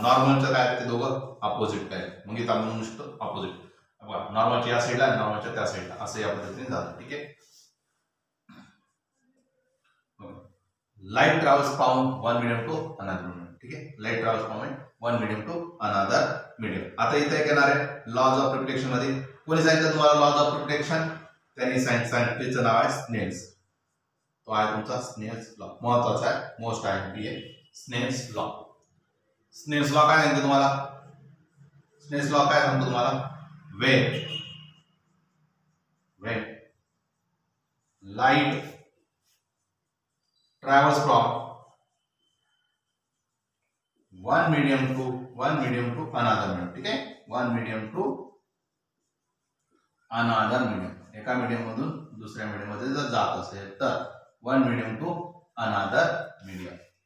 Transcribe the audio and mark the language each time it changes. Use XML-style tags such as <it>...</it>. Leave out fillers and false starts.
<mr>नॉर्मलचं काय ते दोघं अपोजिट काय मग इथं आपण म्हणू शकतो अपोजिट. नॉर्मलच्या या साईडला आणि नॉर्मलच्या त्या साईडला असं या पद्धतीने जातं. ठीक आहे.</mr> <en>Light travels from one medium to another medium.</en> <mr>ठीक आहे.</mr> <en>Light travels from one medium to another medium.</en> <mr>आता इथे एक येणार आहे लॉज ऑफ रिफ्लेक्शन मध्ये. कोणी सांगितलं तुम्हाला लॉज ऑफ रिफ्लेक्शन? त्यांनी सायंटिस्टचं नाव आहे स्नेल्स. तो आहे तुमचा स्नेल्स लॉ. महत्वाचा आहे, मोस्ट आयएमपी आहे स्नेल्स लॉ. स्नेल्स लॉ काय सांगतो तुम्हाला? स्नेल्स लॉ काय सांगतो तुम्हाला?</mr> <en>When light travels from one medium to another medium.</en> <mr>ठीक आहे.</mr> <en>one medium to another medium.</en> <mr>एका मीडियम मधून दुसऱ्या मीडियम मध्ये जर जात असेल तर</mr> <en>one medium to another medium.</en>